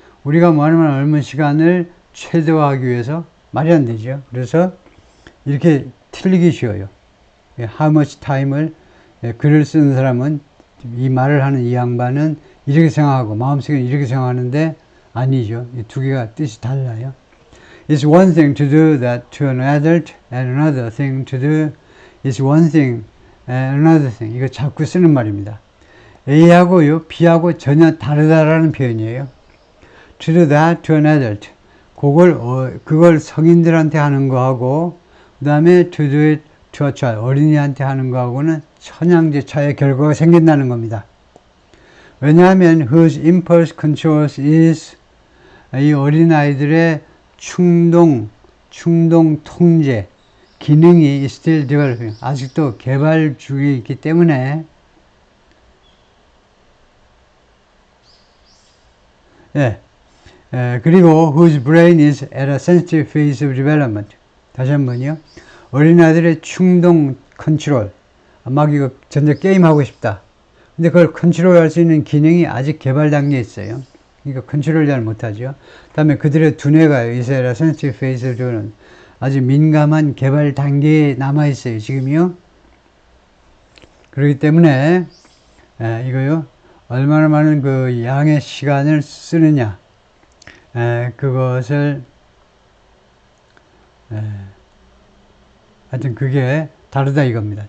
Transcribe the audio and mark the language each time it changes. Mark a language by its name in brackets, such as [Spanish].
[Korean] 우리가 얼마나 시간을 최대화하기 위해서 말이 안 되죠. 그래서 이렇게 틀리기 쉬워요. [English] How much time [Korean] 을 글을 쓰는 사람은, 이 말을 하는 이 양반은 이렇게 생각하고 마음속에 이렇게 생각하는데 아니죠. 이 두 개가 뜻이 달라요. [English] It's one thing to do that to an adult and another thing to do is one thing and another thing. [Korean] 이거 자꾸 쓰는 말입니다. A하고요, B하고 전혀 다르다라는 표현이에요. [English] To do that to an adult. [Korean] 그걸 성인들한테 하는 거하고, 그 다음에 [English] to do it to a child. [Korean] 어린이한테 하는 거하고는 천양제 차이의 결과가 생긴다는 겁니다. [English] 왜냐하면 whose impulse controls is, [Korean] 이 어린아이들의 충동 통제 기능이 [English] still developing, [Korean] 아직도 개발 중에 있기 때문에, 그리고 [English] whose brain is at a sensitive phase of development. [Korean] 다시 한번요. 어린아이들의 충동 컨트롤, 막 이거 전자 게임 하고 싶다. 근데 그걸 컨트롤할 수 있는 기능이 아직 개발 단계에 있어요. 그러니까 컨트롤 잘 못하죠. 다음에 그들의 두뇌가 [English] is at a sensitive phase of development. [Korean] 아주 민감한 개발 단계에 남아 있어요. 지금요. 그렇기 때문에 이거요. 얼마나 많은 그 양의 시간을 쓰느냐. 그것을 하여튼 그게 다르다 이겁니다.